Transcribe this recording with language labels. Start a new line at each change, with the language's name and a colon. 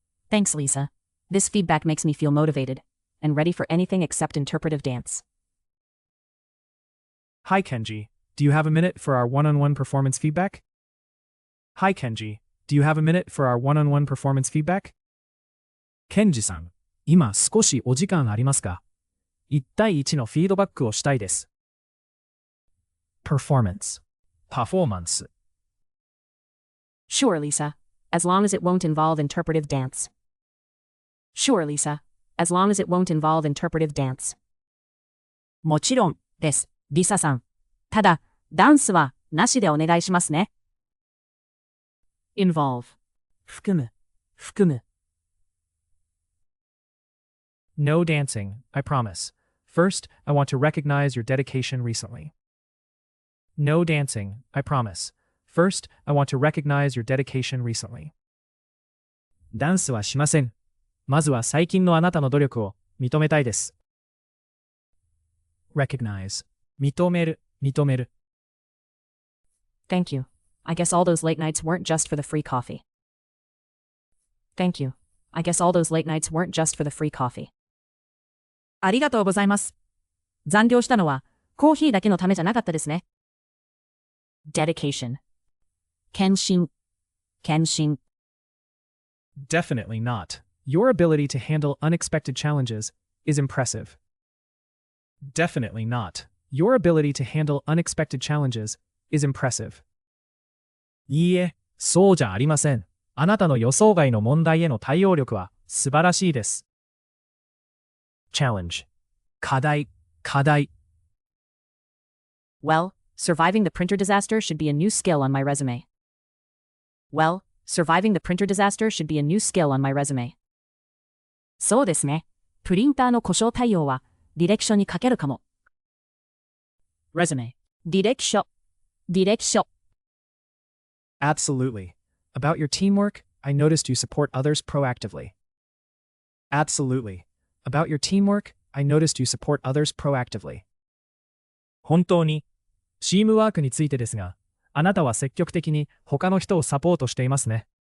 English: Thanks, Lisa. This feedback makes me feel motivated and ready for anything except interpretive dance. Hi Kenji, do you have a minute for our one-on-one performance feedback? Hi Kenji, do you have a minute for our one-on-one performance feedback?
Japanese: ケンジさん、今少しお時間ありますか？1対1のフィードバックをしたいです。
English: Performance. パフォーマンス。 Sure, Lisa. As long as it won't involve interpretive dance. Sure, Lisa. As long as it won't involve interpretive dance.
Japanese: もちろんです、リサさん。ただ、ダンスはなしでお願いしますね。
English: involve. 含む。 No dancing, I promise. First, I want to recognize your dedication recently. No dancing, I promise. First, I want to recognize your dedication recently.
Japanese: ダンスはしません。まずは最近のあなたの努力を認めたいです。
English: Recognize. 認める。 Thank you. I guess all those late nights weren't just for the free coffee. Thank you. I guess all those late nights weren't just for the free coffee.
Japanese: ありがとうございます。残業したのはコーヒーだけのためじゃなかったですね。
English: Dedication. 献身。 Definitely not. Your ability to handle unexpected challenges is impressive. Definitely not. Your ability to handle unexpected challenges is impressive.
Japanese: いいえ、そうじゃありません。あなたの予想外の問題への対応力は素晴らしいです。
English: Challenge. 課題。 Well, surviving the printer disaster should be a new skill on my resume. Well, surviving the printer disaster should be a new skill on my resume.
Japanese: そうですね。プリンターの故障対応は履歴書に書けるかも。
English: Resume. 履歴書。 Absolutely. About your teamwork, I noticed you support others proactively. Absolutely. About your teamwork, I noticed you support others proactively.
Japanese: 本当に、チームワークについてですが、あなたは積極的に他の人をサポートしていますね。